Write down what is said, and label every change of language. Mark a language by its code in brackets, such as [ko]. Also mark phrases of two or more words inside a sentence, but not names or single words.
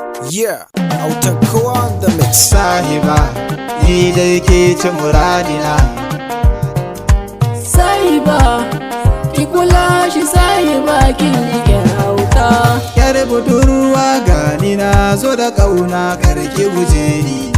[ha] Yeah, autan kowa [en] on the mix. [ha] Sahiba, ni dai ke ce muradina. Sahiba, ki kula shi, Sahiba, kin yi kyauta. Yar budurwa, ga ni na zo da ƙauna, kar ki guje ni.